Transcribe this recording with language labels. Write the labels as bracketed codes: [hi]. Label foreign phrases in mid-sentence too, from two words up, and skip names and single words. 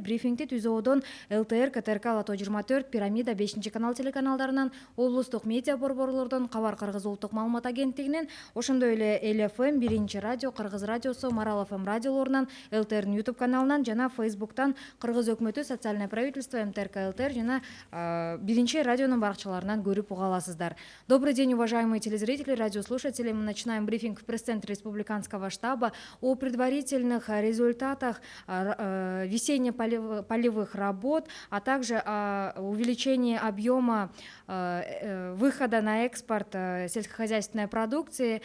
[ky] Брифингди ТүЗОодон ЛТР, КТРК, Лото 24, Пирамида, 5-канал телеканалдарынан, облустук медиа борборлордон, Кабар Кыргыз улуттук маалымат агенттигинен, ошондой эле ЛФМ, Биринчи радио, Кыргыз радиосу, Марал ФМ радиолорунан, ЛТРдин YouTube каналынан жана Facebooктан Кыргыз өкмөтү, [ru] Социальное правительство, [ky] МТРК ЛТР жана Биринчи радионун баракчаларынан көрүп уга аласыздар. [ru] Добрый день, уважаемые телезрители, радиослушатели. Мы начинаем брифинг в пресс-центре Республиканского штаба о предварительных результатах весенне-полевых работ, а также о увеличении объема выхода на экспорт сельскохозяйственной продукции.